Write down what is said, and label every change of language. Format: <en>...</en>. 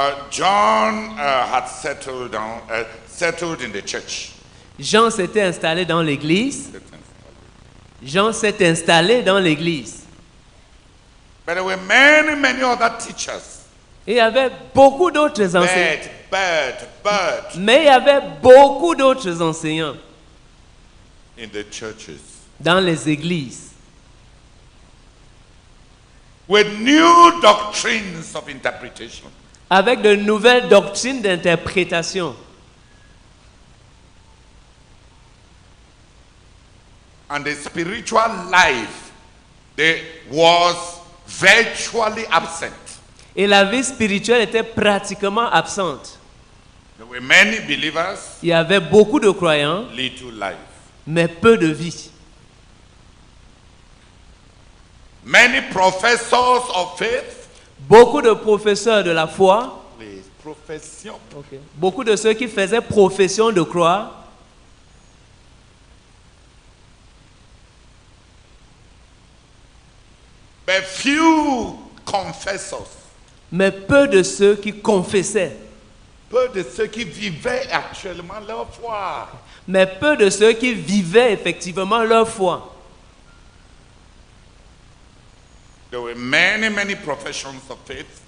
<en>John had settled in the church.</en> <fr>Jean s'était installé dans l'église. Jean s'est installé dans l'église.</fr> <en>But there were many other teachers.</en> <fr>Et il y avait beaucoup d'autres enseignants.</fr> <en>But</en> <fr>Mais il y avait beaucoup d'autres enseignants</fr> <en>in the churches</en> <fr>dans les églises</fr> <en>with new doctrines of interpretation.</en> <fr>avec de nouvelles doctrines d'interprétation.</fr> <en>And the spiritual life was virtually absent.</en> <fr>Et la vie spirituelle était pratiquement absente.</fr> <en>There were many believers,</en> <fr>Il y avait beaucoup de croyants,</fr> <en>little life.</en> <fr>mais peu de vie.</fr> <en>Many professors of faith,</en> <fr>Beaucoup de professeurs de la foi, les professions, beaucoup de ceux qui faisaient profession de croire,</fr> <en>but few confessors,</en> <fr>mais peu de ceux qui confessaient, peu de ceux qui vivaient actuellement leur foi. mais peu de ceux qui vivaient effectivement leur foi.</fr> <en>There were many professions of faith.</en>